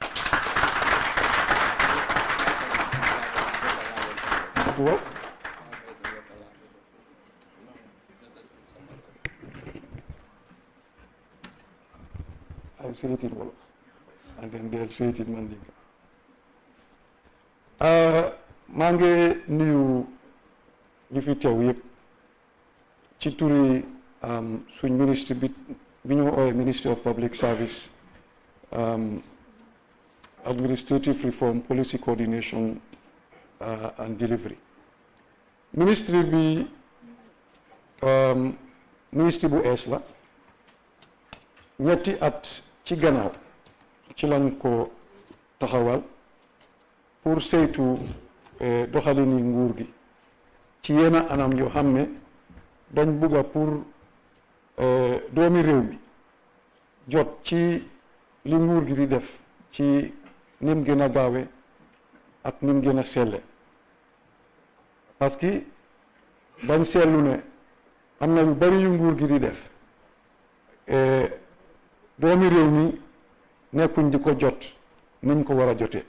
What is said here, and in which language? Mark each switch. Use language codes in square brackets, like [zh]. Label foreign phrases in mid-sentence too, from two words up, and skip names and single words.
[en] I'll say it in Wolof, and then they'll say it in Mandinka. [wo] maa ngi nuyu ñi fi teew yëpp ci turi suñ ministre bi ñu ooyee [en] Ministry of Public Service, Administrative Reform, Policy Coordination and Delivery. [wo] Ministry bi ministre bu ees la, ñetti at ci gannaaw ci lañ ko taxawal pour saytu doxalini nguur gi ci yenn anam yoo xam ne dañ bugga pour doomi réew mi jot ci li nguur gi di def ci nim gën a gaawe ak nim gën a selle, [fr] parce que [wo] dañ seetlu ne am na yu bari yu nguur gi di def doomi réew mi nekkuñ di ko jot niñ ko war a jotee.